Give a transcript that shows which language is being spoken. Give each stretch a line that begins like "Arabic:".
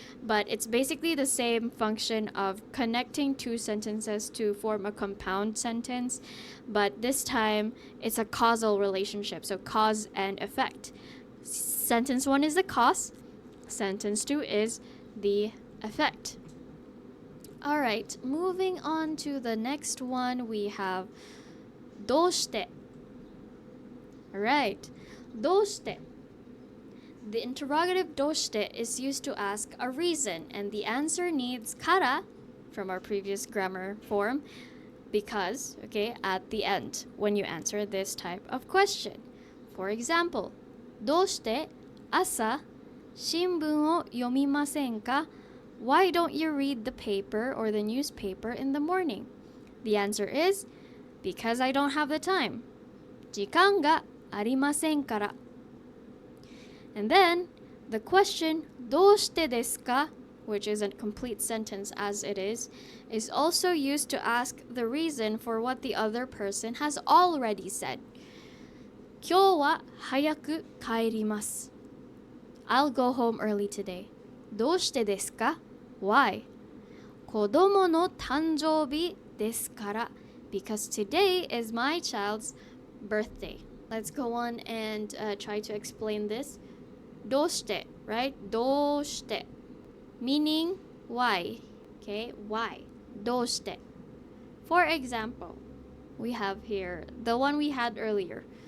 English: But it's basically the same function of connecting 2 sentences to form a compound sentence, but this time it's a causal relationship, so cause and effect. Sentence 1 is the cause, sentence 2 is the effect. Alright, moving on to the next one, we have どうして. Alright, どうして. The interrogative どうして is used to ask a reason, and the answer needs kara from our previous grammar form, because, okay, at the end when you answer this type of question. For example,
Japanese: どうして朝新聞を読みませんか?
English: Why don't you read the paper or the newspaper in the morning? The answer is because I don't have the time.
Japanese: 時間がありませんから.
English: And then the question どうしてですか, which is a complete sentence as it is also used to ask the reason for what the other person has already said.
Japanese: 今日は早く帰ります.
English: I'll go home early today.
Japanese: どうしてですか?Why? 子供の誕生日ですから.
English: Because today is my child's birthday. Let's go on and try to explain this. どうして, right? どうして meaning why. Okay, why? どうして For example, we have here the one we had earlier.